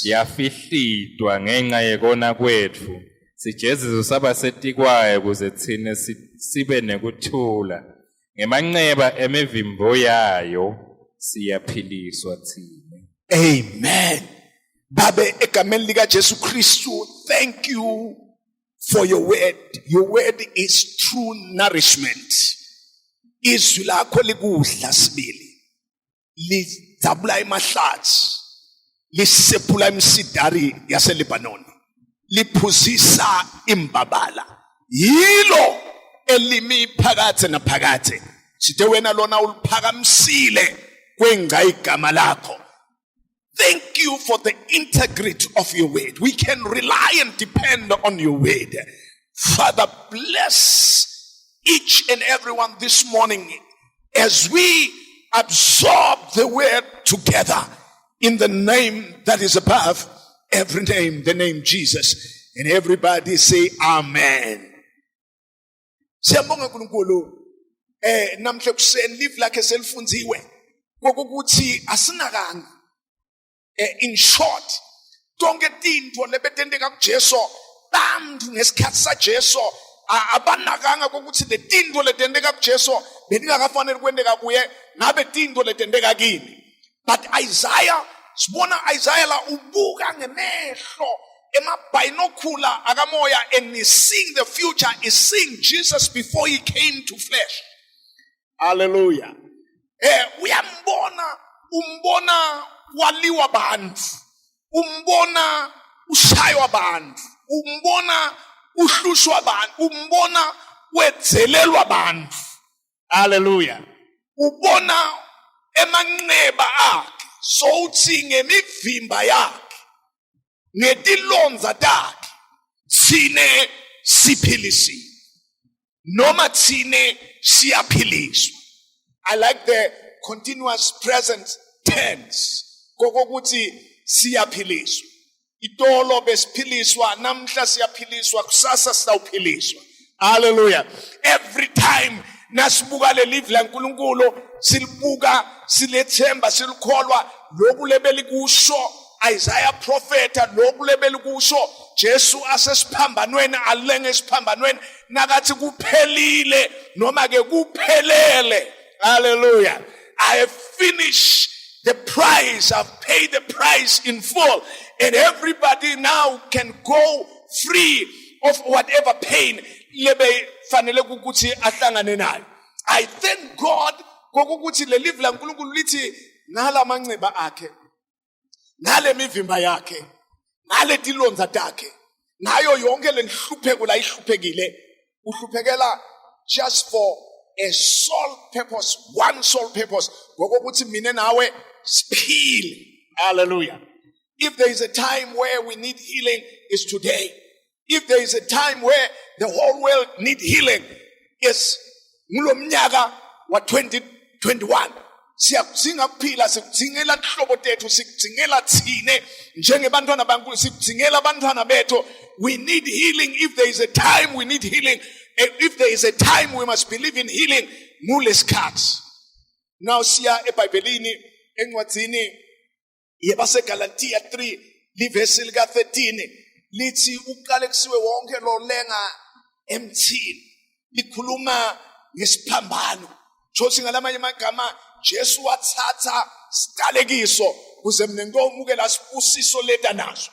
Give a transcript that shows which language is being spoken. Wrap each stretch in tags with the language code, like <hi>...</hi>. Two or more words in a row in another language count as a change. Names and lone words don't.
<ss>yafihlidwa ngenxa yekona kwetfu, sijeziso saba setikwayo kuze tsine sibe nekuthula, ngemanxeba emivimbo yayo siyaphiliswa tsine. Amen. Babe egameni lika Jesu Kristu,</ss> <en>thank you for your word. Your word is true nourishment.</en> <ss>Izwi lakho likudla sibili, lidzabula emahlathi, lisephula imisidari yaseLebanon, liphuzisa imbabala. Yilo elimi phakathi naphakathi, sithe wena lona uliphakamisile kwengca igama lakho.</ss> <en>Thank you for the integrity of your word. We can rely and depend on your word. Father, bless each and everyone this morning as we absorb the word together in the name that is above every name, the name Jesus. And everybody say amen.</en> <ss>Siyabonga uNkulunkulu namhle kuseni live lakhe selifunziwe kokuthi asinakanga.</ss> <en>In short,</en> <ss>tonke tinto lebetendeka kuJesu bamntu ngesikhathi saJesu abanakanga kokuthi le tinto letendeka kuJesu beningakafanele kwendeka kuye, ngabe tinto letendeka kini. But Isaiah, sibona Isaiah la ubuka ngemehlo emabinocular akamoya,</ss> <en>and is seeing the future, is seeing Jesus before he came to flesh. Hallelujah.</en> <ss>Umbona waliwa bantfu, umbona ushaywa bantfu, umbona uhlushwa bantfu, umbona wedzelelwa bantfu. Hallelujah. Ubona emanxeba akhe, sowuthi ngemivimba yakhe, ngetilonza takhe, tsine siphilisiwe, noma tsine siyaphiliswa.</ss> <en>I like the continuous present tense.</en> <ss>Kokokuthi siyaphiliswa. Itolo besiphiliswa, namhla siyaphiliswa, kusasa sitawuphiliswa. Hallelujah. Every time nasibuka le live la uNkulunkulu, silibuka, silethemba, silikholwa, lokhu lebeli kusho Isaiah prophet, lokhu lebeli kusho Jesu asesiphambanweni, alenge esiphambanweni, nakathi kuphelile noma ke kuphelele. Hallelujah.</ss> <en>I have finished the price. I've paid the price in full. And everybody now can go free of whatever pain</en> <ss>lebe fanele ukuthi ahlangane nayo.</ss> <en>I thank God</en> <ss>kokuthi le live la uNkulunkulu lithi ngala manxeba akhe, ngale mivimba yakhe, ngale tilonza takhe, ngayo yonke lenhlupheko la ihluphekile, uhluphekela</ss> <en>just for a sole purpose, one sole purpose,</en> <ss>ngokuthi mina nawe siphile. Hallelujah.</ss> <en>If there is a time where we need healing, it's today. If there is a time where the whole world need healing, it's</en> <ss>ngulo mnyaka wa</ss> <en>2021.</en> <ss>Siyakudinga kuphila, sikudingela hlobo tethu, sikudingela thine njengebantwana baNkulunkulu, sikudingela abantwana bethu.</ss> <en>We need healing. If there is a time we need healing, if there is a time we must believe in healing, ngulesikhathi.</en> <ss>Now siya eBhayibhelini encwadini yebaseGalatia 3 livesi lika 13 lithi uqale kusiwe wonke lo lenga emthini, likhuluma ngesiphambano. Josi ngalamanye amagama Jesu wathatha sidalekiso kuze mina ngomukela sibusiso leta naso.</ss>